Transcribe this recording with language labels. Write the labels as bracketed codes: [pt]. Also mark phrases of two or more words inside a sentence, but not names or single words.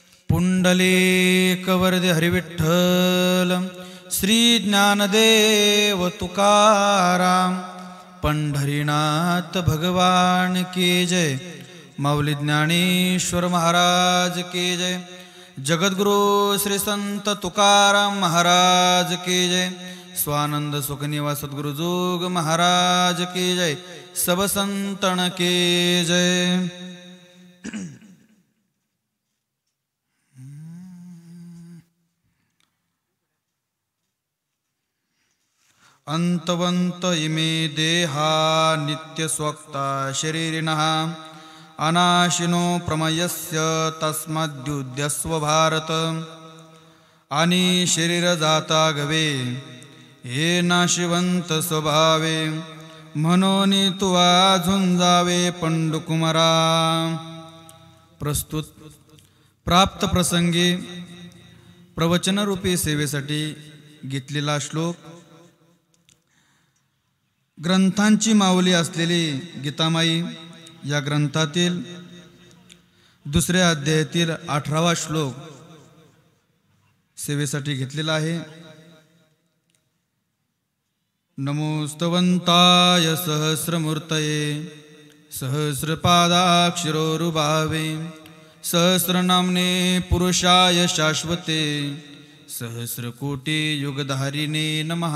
[hi] पुंडलीकवरदे हरिविठ्ठल श्री ज्ञानदेव तुकाराम पंढरीनाथ भगवान की जय। माऊली ज्ञानेश्वर महाराज की जय। जगद्गुरु श्री संत तुकाराम महाराज की जय। स्वानंद सुखनिवास सद्गुरु जोग महाराज की जय। सब संतन की जय। [sa] अंतवंत इमे देहा नित्य स्वक्ता शरीरिणः अनाशिनो प्रमयस्य तस्मद्युध्यस्व भारत। [mr] आणि शरीर जाता गवे हे नाशिवंत स्वभावे म्हणून तुवा झुंजावे पंडुकुमारा। प्रस्तुत प्राप्त प्रसंगी प्रवचनरूपी सेवेसाठी घेतलेला श्लोक ग्रंथांची माऊली असलेली गीतामाई या ग्रंथातील दुसऱ्या अध्यायातील 18वा श्लोक सेवेसाठी घेतलेला आहे। [sa] नमोस्तवंताय सहस्रमूर्तये सहस्रपादाक्षरोरुभावे सहस्रनाम्ने पुरुषाय शाश्वते सहस्रकोटि युगधारिणे नमः।